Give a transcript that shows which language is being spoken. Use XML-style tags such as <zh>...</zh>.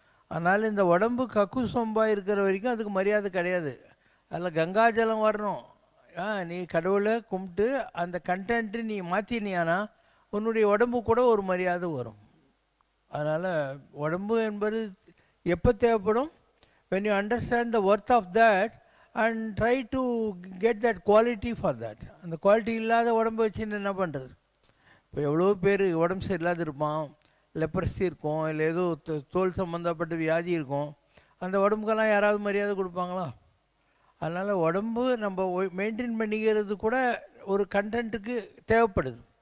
<ta>அதனால் இந்த உடம்பு கக்கு சொம்பாக இருக்கிற வரைக்கும் அதுக்கு மரியாதை கிடையாது. அதில் கங்காஜலம் வரணும். நீ கடவுளை கும்பிட்டு அந்த கண்டென்ட்டு நீ மாற்றினியானா உன்னுடைய உடம்பு கூட ஒரு மரியாதை வரும். அதனால் உடம்பு என்பது எப்போ தேவைப்படும்?</ta> <en>when you understand the worth of that and try to get that quality for that.</en> <ta>அந்த குவாலிட்டி இல்லாத உடம்பு வச்சுன்னு என்ன பண்ணுறது? இப்போ எவ்வளோ பேர் உடம்பு சரியில்லாத இருப்பான், லெப்ரசி இருக்கும், இல்லை ஏதோ தோல் சம்மந்தப்பட்ட வியாதி இருக்கும், அந்த உடம்புக்கெல்லாம் யாராவது மரியாதை கொடுப்பாங்களா? அதனால் உடம்பு நம்ம மெயின்டைன் பண்ணிக்கிறது கூட ஒரு கண்டென்ட்டுக்கு தேவைப்படுது.</ta>